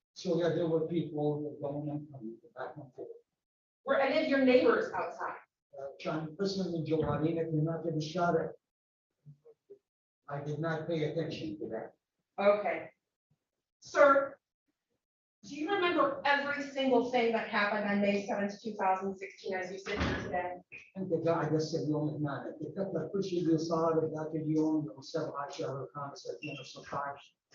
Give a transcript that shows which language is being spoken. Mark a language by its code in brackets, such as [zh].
[en] So yeah, there were people going and coming back and forth. Were any of your neighbors outside? [ar] كان قسم من جوارينك هناك بالشارع. [en] I did not pay attention to that. Okay. Sir, do you remember every single thing that happened on May 7th, 2016 as you sit here today? [ar] أنت قاعد هسه اليوم هنا تتذكر كل شيء اللي صار ذاك اليوم يوم 7 شهر 5 2016.